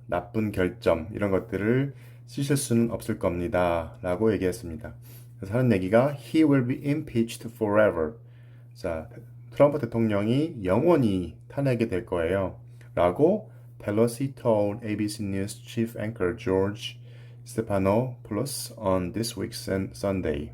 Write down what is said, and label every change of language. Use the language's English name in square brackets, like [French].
[Korean] 나쁜 결점 이런 것들을 씻을 수는 없을 겁니다. 라고 얘기했습니다. 그래서 하는 얘기가 [English] He will be impeached forever. [Korean] 자, 트럼프 대통령이 영원히 탄핵이 될 거예요. 라고 [English] Pelosi told ABC News chief anchor George Stephanopoulos on this week's Sunday.